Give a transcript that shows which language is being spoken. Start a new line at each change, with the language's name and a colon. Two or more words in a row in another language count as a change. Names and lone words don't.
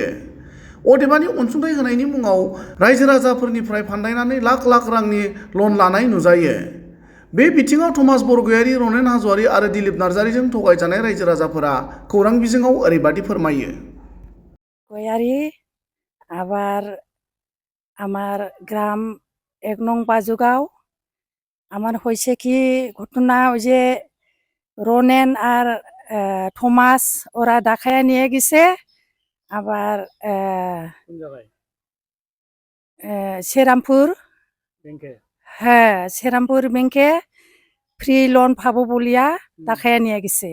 Bodo: अदेबानि अनसुंथाइ होनायनि मुङाव रायजो राजाफोरनिफ्राय फान्दायनानै लाख लाख रांनि लन लानाय नुजायो। बे बिथिङाव थमास बरगयारी, रनेन हाज'वारी आरो दिलीप नार्जारीजों थगायजानाय रायजो राजाफोरा खौरां बिजोङाव ओरैबादि फोरमायो।
Bangla: गयारी আবার আমার গ্রাম 1 নং বাজুগাঁও। আমার হয়েছে কি ঘটনা, ওই যে রনেন আর থমাস ওরা ডাকায়া নিয়ে গেছে। আবার শ্রীরামপুর, হ্যাঁ শ্রীরামপুর ব্যাংকে ফ্রি লোন পাবো বলিয়া ডাকায়া নিয়ে গেছে।